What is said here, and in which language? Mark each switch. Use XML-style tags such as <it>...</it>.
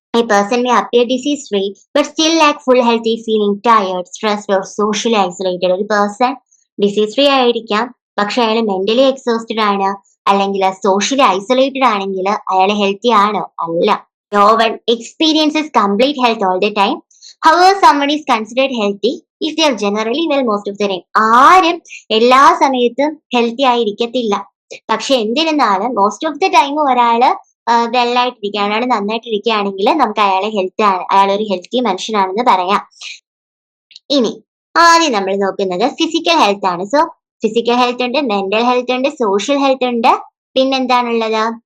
<en>A person may appear disease free but still lack full health if feeling tired, stressed or socially isolated.</en> <ml>ഒരു person disease free ആയിരിക്കാം, പക്ഷെ അയാൾ mentally exhausted ആണ്, അല്ലെങ്കിൽ socially isolated ആണെങ്കിൽ അയാൾ healthy ആണോ? അല്ല.</ml> <en>No one experiences complete health all the time. However, someone is considered healthy if they are generally well most of the time.</en> <ml>ആരും എല്ലാ സമയത്തും ഹെൽത്തി ആയിരിക്കത്തില്ല. പക്ഷെ എന്തിരുന്നാലും</ml> <en>most of the time</en> <ml>ഒരാള് വെല്ലായിട്ടിരിക്കുക, ഒരാൾ നന്നായിട്ടിരിക്കുകയാണെങ്കിൽ നമുക്ക് അയാൾ ഒരു ഹെൽത്തി മനുഷ്യനാണെന്ന് പറയാം. ഇനി ആദ്യം നമ്മൾ നോക്കുന്നത് ഫിസിക്കൽ ഹെൽത്ത് ആണ്. സോ ഫിസിക്കൽ ഹെൽത്ത് ഉണ്ട്, മെന്റൽ ഹെൽത്ത് ഉണ്ട്, സോഷ്യൽ ഹെൽത്ത് ഉണ്ട്, പിന്നെന്താണുള്ളത്?</ml>